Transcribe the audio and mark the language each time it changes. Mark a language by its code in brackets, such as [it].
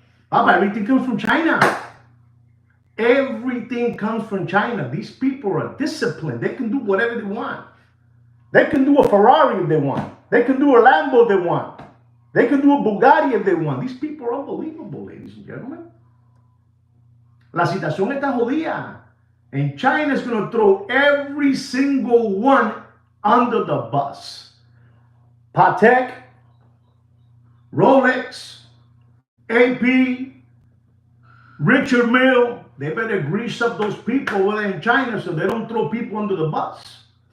[en] Papa, everything comes from China. Everything comes from China. These people are disciplined. They can do whatever they want. They can do a Ferrari if they want. They can do a Lambo if they want. They can do a Bugatti if they want. These people are unbelievable, ladies and gentlemen. [es] La situación está jodida. [en] And China is going to throw every single one under the bus. Patek, Rolex, AP, Richard Mille, they better grease up those people over there in China so they don't throw people under the bus.